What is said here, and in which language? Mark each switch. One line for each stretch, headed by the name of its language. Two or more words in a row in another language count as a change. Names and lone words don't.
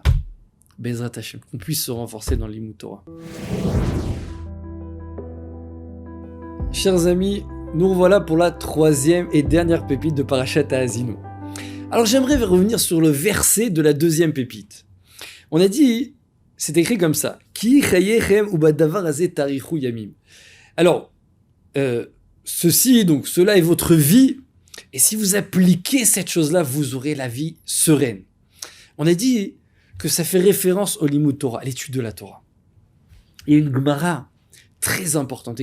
Hebrew: בעזרת השם,
French: qu'on puisse se renforcer dans l'
Hebrew: לימוד תורה.
French: Chers amis, nous revoilà pour la troisième et dernière pépite de Parashat Ha'azinu. Alors j'aimerais revenir sur le verset de la deuxième pépite. On a dit, c'est écrit comme ça.
Hebrew: כי חייכם ובדבר הזה תאריכו ימים.
French: Alors, cela est votre vie, et si vous appliquez cette chose-là, vous aurez la vie sereine. On a dit que ça fait référence au
Hebrew: לימוד תורה,
French: à l'étude de la Torah. Il y a une Gemara très importante.